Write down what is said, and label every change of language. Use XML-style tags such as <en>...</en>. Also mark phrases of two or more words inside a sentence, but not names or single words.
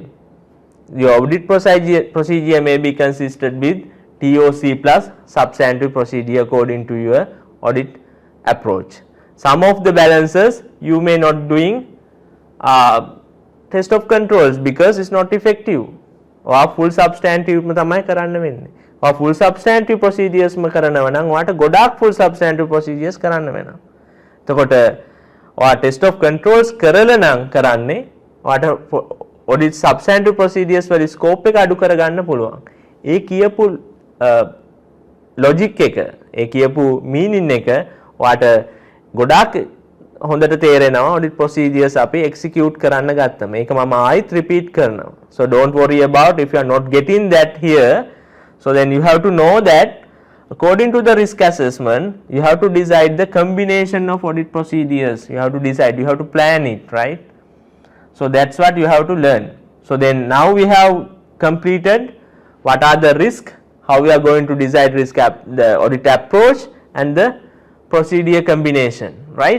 <en>Your audit procedure may be consisted with TOC plus substantive procedure according to your audit approach. Some of the balances you may not doing test of controls because it's not effective. or full substantive</en> <si>තමයි කරන්න වෙන්නේ.</si> <en>or full substantive procedures</en> <si>ම කරනවා නම් ඔයාට ගොඩාක්</si> <en>full substantive procedures</en> <si>කරන්න වෙනවා. එතකොට ඔයා</si> <en>test of controls</en> <si>කරලා නම් කරන්නේ ඔයාට</si> <en>audit substantive procedures</en> <si>වල scope එක අඩු කරගන්න පුළුවන්. ඒ කියපු logic එක, ඒ කියපු meaning එක ඔයාට ගොඩාක් හොඳට තේරෙනවා</si> <en>audit procedures</en> <si>අපි execute කරන්න ගත්තම. ඒක මම ආයිත් repeat කරනවා.</si> <en>So don't worry about if you are not getting that here. So then you have to know that according to the risk assessment, you have to decide the combination of audit procedures. You have to decide, you have to plan it, right? So that's what you have to learn. So then now we have completed what are the risks, how we are going to decide the audit approach and the procedure combination, right?</en>